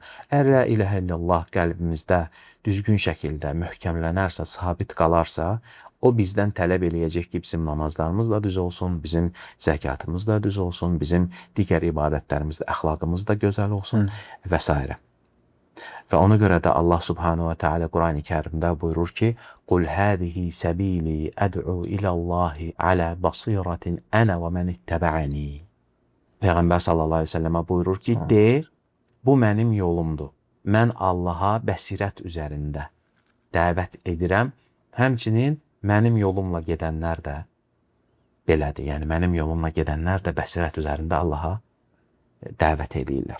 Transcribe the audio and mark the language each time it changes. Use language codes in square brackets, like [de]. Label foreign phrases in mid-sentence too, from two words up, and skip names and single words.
[az] Əgər [ar] لا إله إلا الله [az] qəlbimizdə düzgün şəkildə möhkəmlənərsə, sabit qalarsa, o bizdən tələb eləyəcək ki, bizim namazlarımız da düz olsun, bizim zəkatımız da düz olsun, bizim digər ibadətlərimiz də, əxlaqımız da gözəl olsun və s. Və ona görə də Allah [ar] سبحانه وتعالى [az] Qur'an-ı Kərimdə buyurur ki, [ar] "قل هذه سبيلي أدعو إلى الله على بصيرة أنا ومن اتبعني." [az] Peyğəmbər [ar] صلى الله عليه وسلم [az] buyurur ki, "De, bu mənim yolumdur. Mən Allaha bəsirət üzərində dəvət edirəm. Həmçinin mənim yolumla gedənlər də belədir. Yəni mənim yolumla gedənlər də bəsirət üzərində Allaha dəvət edirlər."